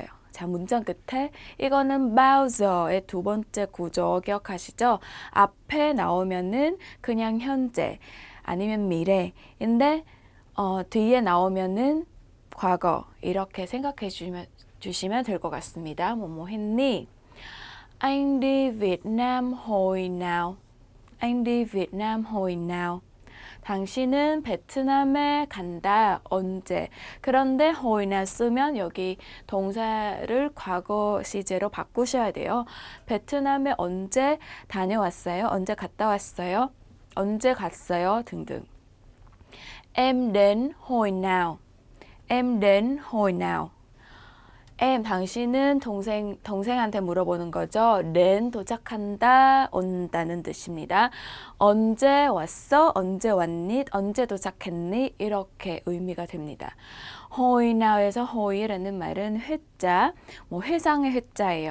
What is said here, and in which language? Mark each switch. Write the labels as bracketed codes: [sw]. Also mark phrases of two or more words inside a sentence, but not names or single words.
[ko] 자, 문장 끝에 이거는 Bowser의 두 번째 구조 기억하시죠? 앞에 나오면은 그냥 현재 아니면 미래인데 뒤에 나오면은 과거, 이렇게 생각해 주시면 될 것 같습니다. 뭐 했니? [vi] Anh đi Việt Nam hồi nào? Anh đi Việt Nam hồi nào? [ko] 당신은 베트남에 간다. 언제? 그런데 [vi] hồi nào [ko] 쓰면 여기 동사를 과거 시제로 바꾸셔야 돼요. 베트남에 언제 다녀왔어요? 언제 갔다 왔어요? 언제 갔어요? 등등. [vi] Em đến hồi nào? Em đến hồi nào? [ko] em, 당신은 동생한테 물어보는 거죠. đến 도착한다, 온다는 뜻입니다. 언제 왔어? 언제 왔니? 언제 도착했니? 이렇게 의미가 됩니다. [vi] hồi now [ko] 에서 hoi라는 말은 회자, 회상의 회자예요.